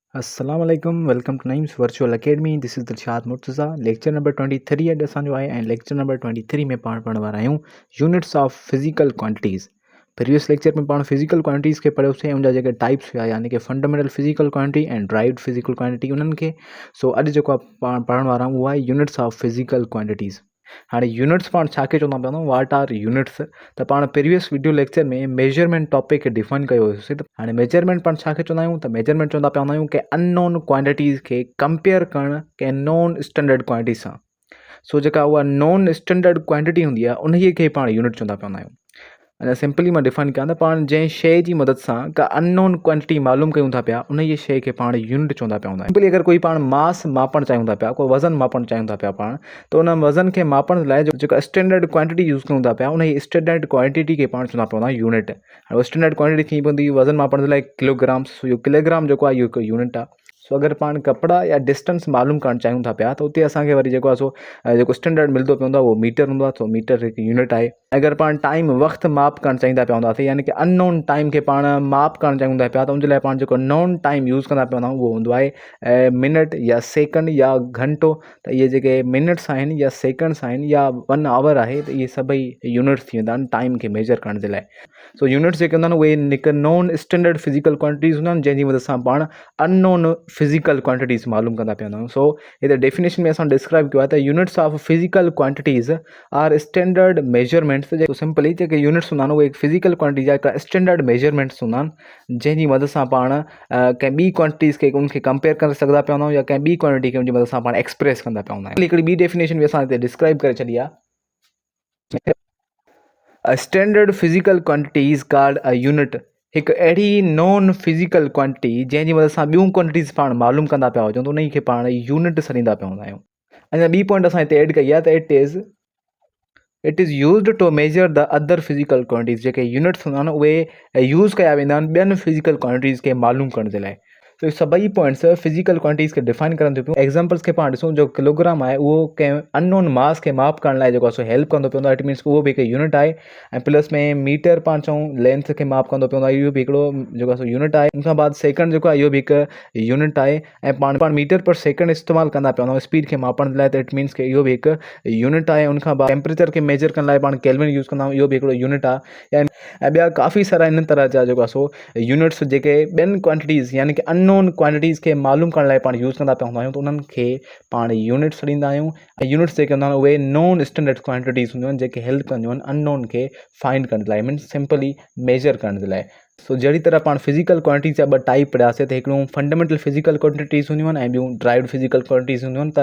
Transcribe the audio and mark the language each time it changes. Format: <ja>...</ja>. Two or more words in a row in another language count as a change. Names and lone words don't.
<ar>السلام عليكم,</ar> <en>Welcome to Naeem's Virtual Academy. This is Dilshad Murtaza. lecture number</en> <sd>23 अॼु असांजो आहे ऐं</sd> <en>lecture number</en> <sd>23 में पाण पढ़ण वारा आहियूं</sd> <en>units of physical quantities. previous lecture</en> <sd>में पाण</sd> <en>physical quantities</en> <sd>खे पढ़ियोसीं, उनजा जेके टाइप्स हुआ यानी कि</sd> <en>fundamental physical quantity</en> <sd>ऐं</sd> <en>derived physical quantity</en> <sd>उन्हनि खे। सो अॼु जेको आहे पाण पढ़ण वारा आहियूं उहा आहे</sd> <en>units of physical quantities.</en> <sd>हाणे यूनिट्स पाण छा खे चवंदा पिया</sd> <en>what are units.</en> <sd>त पाण</sd> <en>previous video lecture</en> <sd>में</sd> <en>measurement topic</en> <sd>खे डिफाइन कयो हुयोसीं। त हाणे मेजरमेंट पाण छा खे चवंदा आहियूं, त मेजरमेंट चवंदा पिया हूंदा आहियूं कि</sd> <en>unknown quantities</en> <sd>खे कंपेयर करणु कंहिं</sd> <en>non standard quantity</en> <sd>सां। सो जेका उहा</sd> <en>non standard quantity</en> <sd>हूंदी आहे उन खे पाण यूनिट चवंदा पिया हूंदा आहियूं। अञा सिंपली मां डिफाइन कयां त पाण जंहिं शइ जी मदद सां का</sd> <en>unknown quantity</en> <sd>मालूम कयूं था पिया उन जी शइ खे पाण यूनिट चवंदा पिया हूंदा आहियूं। सिंपली अगरि कोई पाण मास मापणु चाहियूं था पिया, कोई वज़न मापणु चाहियूं था पिया पाण, त उन वज़न खे मापण लाइ जेका</sd> <en>standard quantity</en> <sd>यूज़ कयूं था पिया उन जी</sd> <en>standard quantity</en> <sd>खे पाण चवंदा पिया हूंदा यूनिट। हाणे</sd> <en>standard quantity</en> <sd>थी पवंदी वज़न मापण जे लाइ किलोग्राम्स। इहो किलोग्राम जेको आहे इहो हिकु यूनिट आहे। सो अगरि पाण कपिड़ा या डिस्टेंस मालूम करणु चाहियूं था पिया त उते असांखे वरी जेको आहे सो जेको स्टैंडर्ड मिलंदो पवंदो आहे उहो मीटर हूंदो आहे। सो मीटर हिकु यूनिट आहे। अगरि पाण टाइम वक़्तु माप करणु चाहींदा पिया हूंदासीं यानी कि</sd> <en>unknown time</en> <sd>खे पाण माप करणु चाहियूं था पिया त उनजे लाइ पाण जेको</sd> <en>known time</en> <sd>यूज़ कंदा पिया हूंदा आहियूं उहो हूंदो आहे मिनट या सेकंड या घंटो। त इहे जेके मिनट्स आहिनि या सेकंड्स आहिनि या 1 आवर आहे त इहे सभई यूनिट्स थी वेंदा आहिनि टाइम खे मेजर करण जे लाइ। सो यूनिट्स जेके हूंदा आहिनि उहे हिकु</sd> <en>non standard physical quantities</en> <sd>हूंदा आहिनि जंहिंजी मदद सां पाण</sd> <en>unknown physical quantities</en> <sd>मालूम कंदा पिया हूंदा आहियूं। सो हिते डेफिनेशन में असां डिस्क्राइब कयो आहे त</sd> <en>units of physical quantities are standard measurements.</en> <sd>जेको सिंपली जेके यूनिट्स हूंदा आहिनि उहे</sd> <en>physical quantity</en> <sd>जा हिकु</sd> <en>standard measurements</en> <sd>हूंदा आहिनि जंहिंजी मदद सां पाण कंहिं ॿी क्वांटिटीज़ खे उनखे कंपेयर करे सघंदा पिया हूंदा आहियूं या कंहिं ॿी क्वांटिटी खे उनजी मदद सां पाण एक्सप्रेस कंदा पिया हूंदा आहियूं। हिकिड़ी ॿी डेफिनेशन बि असां हिते डिस्क्राइब करे छॾी आहे।</sd> <en>A standard physical quantity is called a unit।</en> <sd>हिकु अहिड़ी</sd> <en>known physical quantity</en> <sd>जंहिंजी मदद सां ॿियूं क्वांटिटीज़ पाण मालूम कंदा पिया हुजूं त उन खे पाण यूनिट सॾींदा पिया हूंदा आहियूं। अञा ॿी पॉइंट असां हिते एड कई आहे त</sd> <en>it is used to measure the other physical quantities.</en> <sd>जेके यूनिट्स हूंदा आहिनि उहे यूज़ कया वेंदा आहिनि ॿियनि</sd> <en>physical quantities</en> <sd>खे मालूम करण जे लाइ। तो सभई पॉइंट्स</sd> <en>physical quantities</en> <sd>खे डिफाइन करनि थियूं पियूं। एग्जाम्पल्स खे पाण ॾिसूं, जो किलोग्राम आहे उहो कंहिं</sd> <en>unknown mass</en> <sd>खे माप करण लाइ जेको आहे सो हेल्प कंदो पियो।</sd> <en>it means</en> <sd>उहो बि हिकु यूनिट आहे। ऐं प्लस में मीटर पाण चऊं लेंथ खे माप कंदो पियो, इहो बि हिकिड़ो जेको आहे सो यूनिट आहे। उन खां बाद सेकंड जेको आहे इहो बि हिकु यूनिट आहे। ऐं पाण</sd> <en>metre per second</en> <sd>इस्तेमालु कंदा पिया हूंदा स्पीड खे मापण जे लाइ, त</sd> <en>it means</en> <sd>कि इहो बि हिकु यूनिट आहे। उन खां बाद टेम्परेचर खे मेजर करण लाइ पाण केल्विन यूज़ कंदा आहियूं, इहो बि हिकिड़ो यूनिट आहे। ऐं ॿिया काफ़ी सारा इन तरह जा जेको आहे सो यूनिट्स जेके ॿियनि क्वांटिटीज़ यानी कि</sd> <en>unknown quantities</en> <sd>खे मालूम करण लाइ पाण यूज़ कंदा पिया हूंदा आहियूं, त उन्हनि खे पाण यूनिट्स ॾींदा आहियूं। ऐं यूनिट्स जेके हूंदा आहिनि उहे</sd> <en>non standard quantities</en> <sd>हूंदियूं आहिनि जेके हेल्प कंदियूं आहिनि अननोन खे फाइंड करण जे लाइ,</sd> <en>means simply measure</en> <sd>करण जे लाइ। सो जहिड़ी तरह पाण</sd> <en>physical quantities</en> <sd>जा ॿ टाइप पढ़ियासीं, त हिकिड़ो</sd> <en>fundamental physical quantities</en> <sd>हूंदियूं आहिनि ऐं ॿियूं</sd> <en>derived physical quantities</en> <sd>हूंदियूं आहिनि।</sd>